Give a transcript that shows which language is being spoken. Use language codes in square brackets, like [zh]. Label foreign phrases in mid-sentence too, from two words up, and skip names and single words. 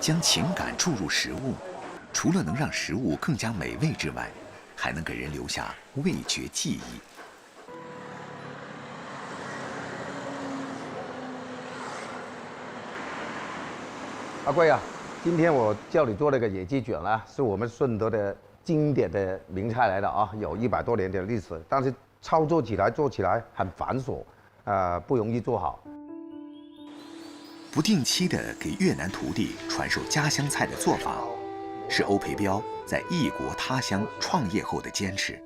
[zh] 將情感注入食物，除了能讓食物更加美味之外，還能給人留下味覺記憶。阿貴啊，今天我叫你做那個野雞卷啦，是我們順德的經典的名菜來的啊，有100多年的歷史，但是操作起來做起來很繁瑣，不容易做好。不定期的給越南徒弟傳授家鄉菜的做法，是歐培彪在異國他鄉創業後的堅持。